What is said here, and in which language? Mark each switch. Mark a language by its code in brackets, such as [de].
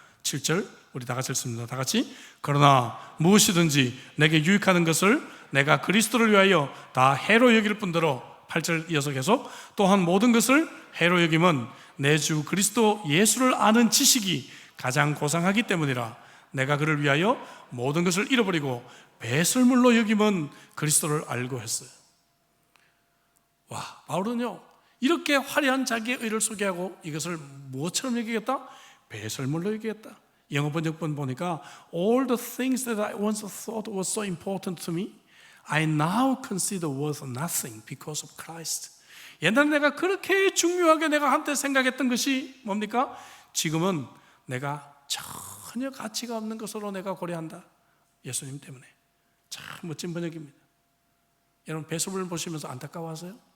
[ko] 7절 우리 다 같이 읽습니다. 다 같이. 그러나 무엇이든지 내게 유익하는 것을 내가 그리스도를 위하여 다 해로 여길 뿐더러 8절 이어서 계속 또한 모든 것을 해로 여김은 내 주 그리스도 예수를 아는 지식이 가장 고상하기 때문이라. 내가 그를 위하여 모든 것을 잃어버리고 배설물로 여김은 그리스도를 알고 했어요. 와, 바울은요 이렇게 화려한 자기의 의를 소개하고 이것을 무엇처럼 여기겠다? 배설물로 여기겠다. 영어 번역본 보니까 [en] All the things that I once thought was so important to me, I now consider worth nothing because of Christ. [ko] 옛날에 내가 그렇게 중요하게 내가 한때 생각했던 것이 뭡니까? 지금은 내가 전혀 가치가 없는 것으로 내가 고려한다. 예수님 때문에. 참 멋진 번역입니다. 여러분 배설물 보시면서 안타까워하세요?